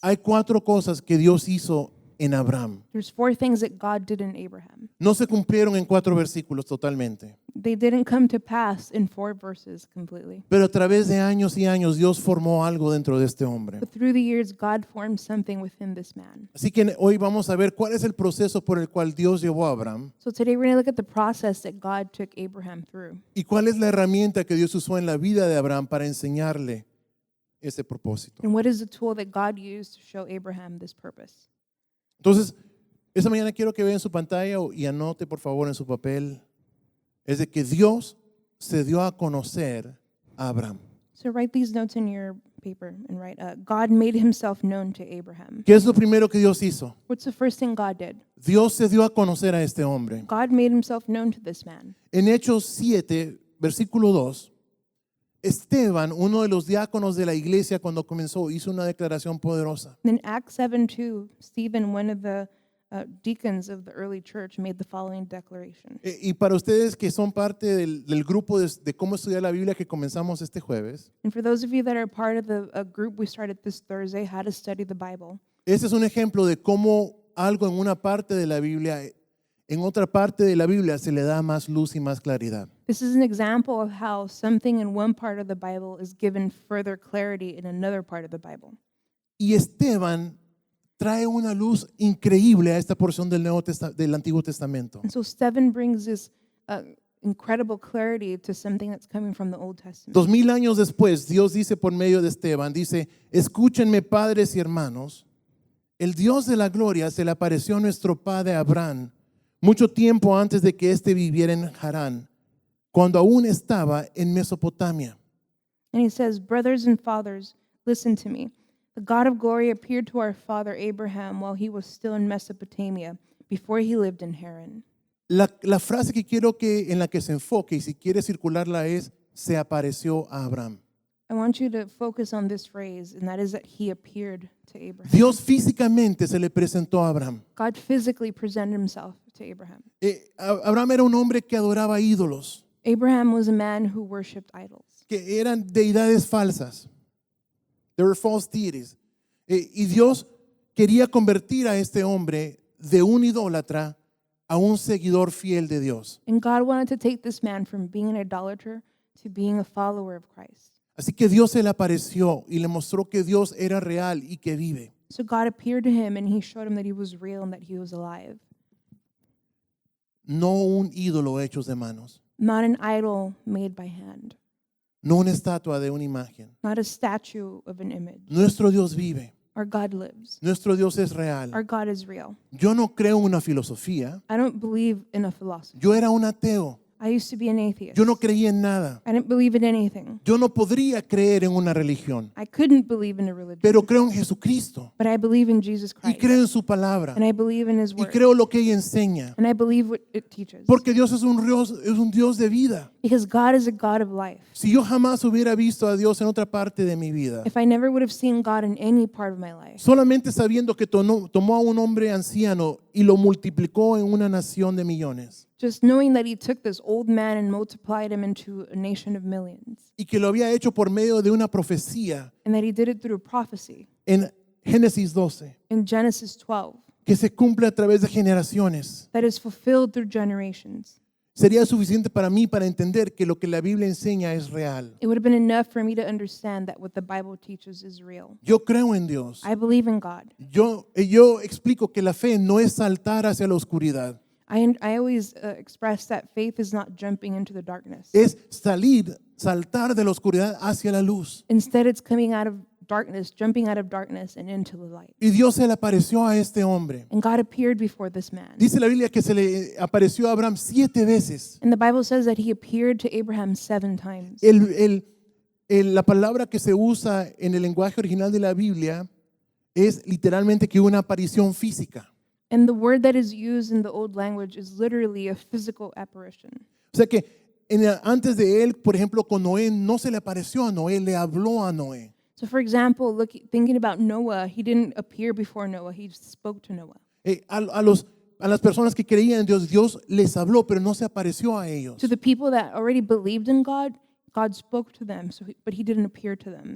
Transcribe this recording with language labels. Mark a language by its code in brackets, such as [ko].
[es] Hay 4 cosas que Dios hizo en Abraham. [en] There's 4 things that God did in Abraham. [es] No se cumplieron en 4 versículos totalmente, [en] They didn't come to pass in 4 verses completely. [es] pero a través de años y años Dios formó algo dentro de este hombre. [en] But through the years, God formed something within this man. [es] Así que hoy vamos a ver cuál es el proceso por el cual Dios llevó a Abraham [en] So today we're going to look at the process that God took Abraham through. [es] y cuál es la herramienta que Dios usó en la vida de Abraham para enseñarle ese propósito. [en] And what is the tool that God used to show Abraham this purpose? [es] Entonces, esta mañana quiero que vea en su pantalla y anote por favor en su papel, es de que Dios se dio a conocer a Abraham. [en] So write these notes in your paper and write, God made himself known to Abraham. [es] ¿Qué es lo primero que Dios hizo? [en] What's the first thing God did? [es] Dios se dio a conocer a este hombre. [en] God made himself known to this man. [es] En Hechos 7, versículo 2, Esteban, uno de los diáconos de la iglesia cuando comenzó, hizo una declaración poderosa. [en] In Acts 7:2, Stephen, one of the deacons of the early church, made the following declaration. [es] Y para ustedes que son parte del grupo de cómo estudiar la Biblia que comenzamos este jueves, [en] And for those of you that are part of the group we started this Thursday, How to Study the Bible, [es] este es un ejemplo de cómo algo en una parte de la Biblia, en otra parte de la Biblia se le da más luz y más claridad. [en] this is an example of how something in one part of the Bible is given further clarity in another part of the Bible. [es] Y Esteban trae una luz increíble a esta porción del Antiguo Testamento. [en] And so Stephen brings this incredible clarity to something that's coming from the Old Testament. [es] 2000 años después, Dios dice por medio de Esteban, dice, escúchenme padres y hermanos, el Dios de la gloria se le apareció a nuestro padre Abraham mucho tiempo antes de que éste viviera en Harán, cuando aún estaba en Mesopotamia. [en] And he says, brothers and fathers, listen to me. The God of glory appeared to our father Abraham while he was still in Mesopotamia, before he lived in Haran. [es] La frase que quiero que en la que se enfoque, y si quiere circularla, es, se apareció a Abraham. [en] I want you to focus on this phrase, and that is that he appeared to Abraham. [es] Dios físicamente se le presentó a Abraham. [en] God physically presented himself to Abraham. [es] Abraham era un hombre que adoraba ídolos, [en] Abraham was a man who worshipped idols. [es] que eran deidades falsas. [en] There were false deities. [es] Y Dios quería convertir a este hombre de un idólatra a un seguidor fiel de Dios. [en] And God wanted to take this man from being an idolater to being a follower of Christ. [es] Así que Dios se le apareció y le mostró que Dios era real y que vive. [en] So God appeared to him and he showed him that he was real and that he was alive. [es] No un ídolo hecho de manos, [en] Not an idol made by hand, [es] no una estatua de una imagen. [en] not a statue of an image. [es] Nuestro Dios vive, [en] Our God lives. [es] nuestro Dios es real. [en] Our God is real. [es] Yo no creo en una filosofía, [en] I don't believe in a philosophy. [es] yo era un ateo, [en] I used to be an atheist. [es] yo no creía en nada. [en] I didn't believe in anything. [es] Yo no podría creer en una religión, [en] I couldn't believe in a religion. [es] pero creo en Jesucristo [en] But I believe in Jesus [es] y [en] Christ. [es] creo en su palabra [en] And I believe in his [es] y [en] word. [es] creo lo que ella enseña, [en] And I believe what it teaches. [es] porque Dios es un Dios de vida. [en] Because God is a God of life. [es] Si yo jamás hubiera visto a Dios en otra parte de mi vida, [en] If I never would have seen God in any part of my life, [es] solamente sabiendo que tomó a un hombre anciano y lo multiplicó en una nación de millones, [en] just knowing that he took this old man and multiplied him into a nation of millions, [es] y que lo había hecho por medio de una profecía [en] and that he did it through prophecy [es] en Génesis 12, [en] in Genesis 12, [es] que se cumple a través de generaciones, [en] that is fulfilled through generations. [es] sería suficiente para mí para entender que lo que la Biblia enseña es real. [en] It would have been enough for me to understand that what the Bible teaches is real. [es] Yo creo en Dios. [en] I believe in God. [es] Yo explico que la fe no es saltar hacia la oscuridad, [en] I always express that faith is not jumping into the darkness. [es] es saltar de la oscuridad hacia la luz. [en] Instead, it's coming out of darkness, jumping out of darkness and into the light. [es] Y Dios se le apareció a este hombre. [en] And God appeared before this man. [es] Dice la Biblia que se le apareció a Abraham 7 veces. [en] And the Bible says that he appeared to Abraham 7 times. [es] La palabra que se usa en el lenguaje original de la Biblia es literalmente que una aparición física. [en] And the word that is used in the old language is literally a physical apparition. [es] O sea que antes de él, por ejemplo, con Noé, no se le apareció a Noé, le habló a Noé. [en] So, for example, thinking about Noah, he didn't appear before Noah, he spoke to Noah. [es] A las personas que creían en Dios, Dios les habló, pero no se apareció a ellos. [en] To the people that already believed in God, God spoke to them, but he didn't appear to them.